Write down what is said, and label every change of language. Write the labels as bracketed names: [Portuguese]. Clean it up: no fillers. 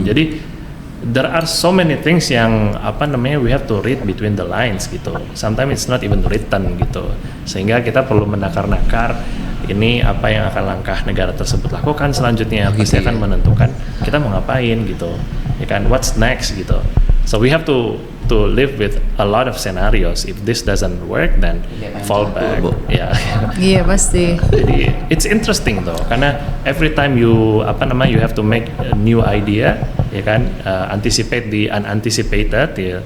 [Indonesian] Jadi [English] there are so many things [Indonesian] yang [English] we have to read between the lines [Indonesian] gitu. [English] Sometimes it's not even written [Indonesian] gitu. Sehingga kita perlu menakar-nakar ini apa yang akan langkah negara tersebut lakukan selanjutnya, pasti akan menentukan kita mau ngapain gitu. Ya kan, [English] what's next [Indonesian] gitu. [English] So we have to live with a lot of scenarios. If this doesn't work, then fall back. [Indonesian] Iya pasti. Jadi [English] it's interesting though, [Indonesian] karena [English] every time you have to make a new idea, [Indonesian] ya kan, [English] anticipate the unanticipated.